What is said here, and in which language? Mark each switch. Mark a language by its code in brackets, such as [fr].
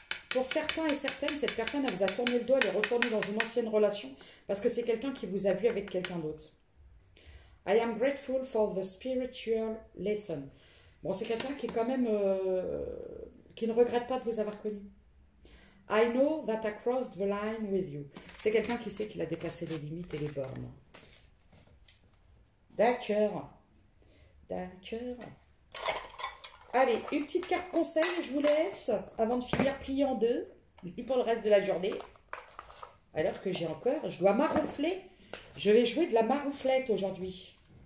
[fr] Pour certains et certaines, cette personne elle vous a tourné le dos, elle est retournée dans une ancienne relation parce que c'est quelqu'un qui vous a vu avec quelqu'un d'autre. [en] I am grateful for the spiritual lesson. [fr] Bon, c'est quelqu'un qui est quand même qui ne regrette pas de vous avoir connu. [en] I know that I crossed the line with you. [fr] C'est quelqu'un qui sait qu'il a dépassé les limites et les bornes. D'accord. D'accord. Allez, une petite carte conseil, je vous laisse, avant de finir plié en deux, pour le reste de la journée. Alors que j'ai encore, je dois maroufler. Je vais jouer de la marouflette aujourd'hui.